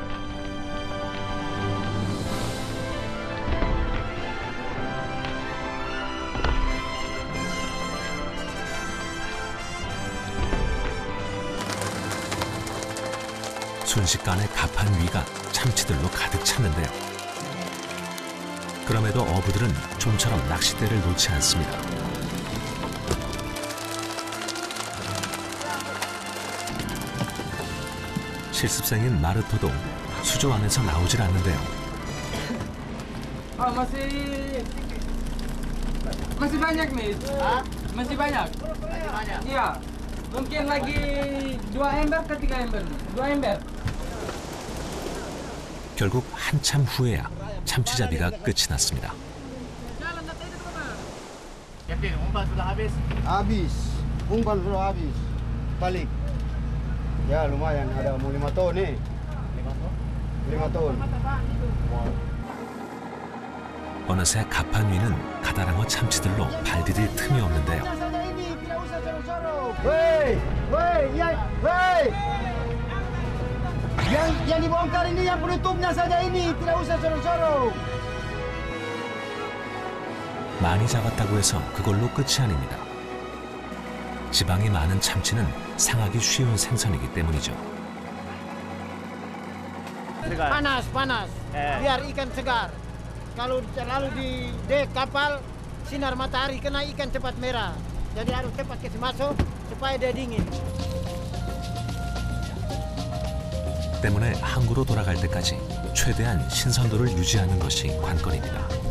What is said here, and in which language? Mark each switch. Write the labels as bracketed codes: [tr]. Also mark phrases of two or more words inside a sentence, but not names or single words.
[ko] 순식간에 갑판 위가 참치들로 가득 찼는데요. 그럼에도 어부들은 좀처럼 낚싯대를 놓지 않습니다. 실습생인 마르토도 수조 안에서 나오질 않는데요. [id] Masih banyak nih. Masih banyak. Iya. Mungkin lagi 2 ember ke 3 ember. 2 ember. [ko] 결국 한참 후에야 참치잡이가 끝이 났습니다. [id] Captain, umpan sudah habis. Habis. Umpan sudah habis. Balik. Ya lumayan ada 5 ton nih. 5 ton. [ko] 어느새 갑판 위는 가다랑어 참치들로 발 디딜 틈이 없는데요. [id] Wey, Woi, woi. Yang dibongkar ini yang penutupnya saja ini, tidak usah sorong-sorong. [ko] 많이 잡았다고 해서 그걸로 끝이 아닙니다. 지방이 많은 참치는 상하기 쉬운 생선이기 때문이죠. [id] Panas, panas. Biar ikan segar. Kalau terlalu di dek kapal, sinar matahari kena ikan cepat merah. Jadi harus cepat kasih masuk supaya dia dingin. [ko] 때문에 항구로 돌아갈 때까지 최대한 신선도를 유지하는 것이 관건입니다.